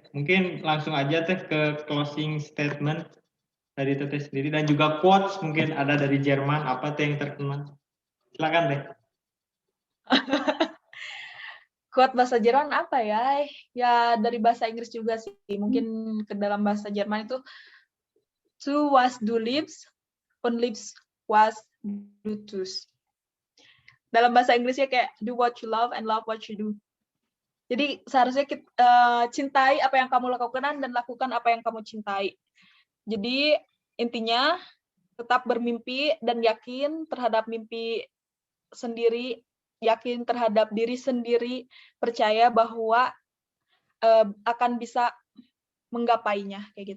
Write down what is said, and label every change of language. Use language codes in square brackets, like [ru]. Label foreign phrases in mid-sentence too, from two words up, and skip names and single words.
[id] Mungkin langsung aja Teh ke [en] closing statement [id] dari Teteh sendiri dan juga quotes mungkin ada dari Jerman apa Teh yang terkenal. Silakan Teh. Quote bahasa Jerman apa ya? Ya dari bahasa Inggris juga sih. Mungkin ke dalam bahasa Jerman itu [de] "To was du liebst, und liebst was du tust." [id] Dalam bahasa Inggrisnya kayak [en] do what you love and love what you do. [id] Jadi seharusnya kita cintai apa yang kamu lakukan dan lakukan apa yang kamu cintai. Jadi intinya tetap bermimpi dan yakin terhadap mimpi sendiri, yakin terhadap diri sendiri, percaya bahwa akan bisa menggapainya kayak gitu.